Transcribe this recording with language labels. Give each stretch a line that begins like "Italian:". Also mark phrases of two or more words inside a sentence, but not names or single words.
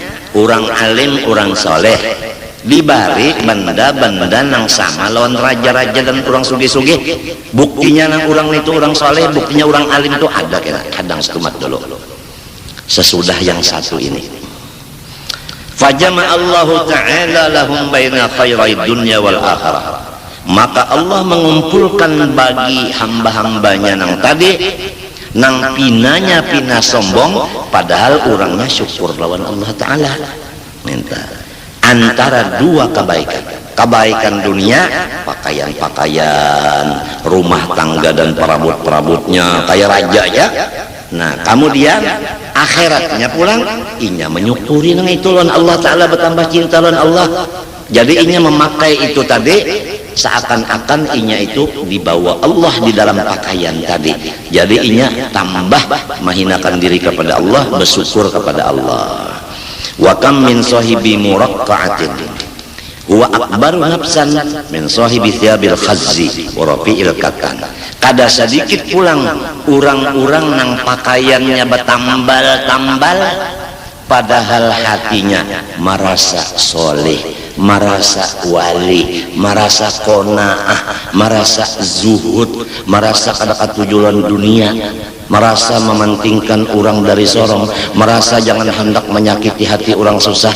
Banjar: Orang alim, orang soleh dibari benda-benda nang sama lawan raja-raja dan orang sugih-sugih. Buktinya nang orang itu orang soleh, buktinya orang alim itu ada kira kadang setumat dulu sesudah yang satu ini.
Arabic: فجمع الله تعالى لهم بين خيري الدنيا والآخرة.
Banjar: Maka Allah mengumpulkan bagi hamba-hambanya nang tadi nang pinanya pina sombong, padahal orangnya syukur lawan Allah Ta'ala. Minta antara dua kebaikan dunia, pakaian-pakaian, rumah tangga dan perabot-perabotnya kayak raja ya. Nah kemudian akhiratnya pulang inya menyukuri nang itu lawan Allah Ta'ala, bertambah cinta lawan Allah. Jadi inya memakai itu tadi seakan-akan inya itu dibawa Allah di dalam pakaian tadi. Jadi inya tambah menghinakan diri kepada Allah, bersyukur kepada Allah.
Arabic: وكم من صاحب مرقعة هو أكبر نفسا من صاحب ثياب الخز ورفيع الكتان.
Banjar: Kada sedikit pulang orang-orang nang pakaiannya bertambal-tambal, padahal hatinya merasa soleh, merasa wali, merasa qanaah, merasa zuhud, merasa kada katujuan dunia, merasa mementingkan orang dari sorong, merasa jangan hendak menyakiti hati orang susah.